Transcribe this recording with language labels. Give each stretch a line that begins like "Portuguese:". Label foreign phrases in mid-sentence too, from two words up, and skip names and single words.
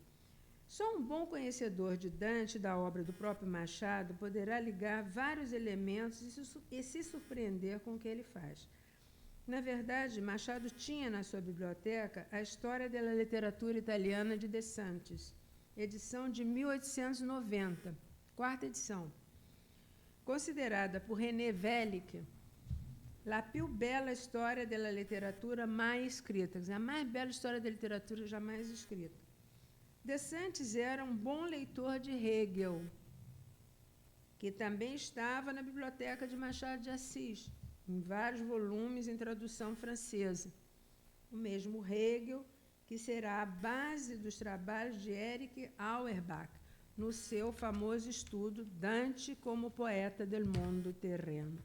Portuguese: Só um bom conhecedor de Dante e da obra do próprio Machado poderá ligar vários elementos e se surpreender com o que ele faz. Na verdade, Machado tinha na sua biblioteca a História da Literatura Italiana de De Santis, edição de 1890, quarta edição, considerada por René Wellick
Italian: la più bella storia della letteratura mai escrita,
Portuguese: quer dizer, a mais bela história da literatura jamais escrita. De Santis era um bom leitor de Hegel, que também estava na biblioteca de Machado de Assis, em vários volumes em tradução francesa. O mesmo Hegel, que será a base dos trabalhos de Erich Auerbach, no seu famoso estudo Dante como poeta del mundo terreno.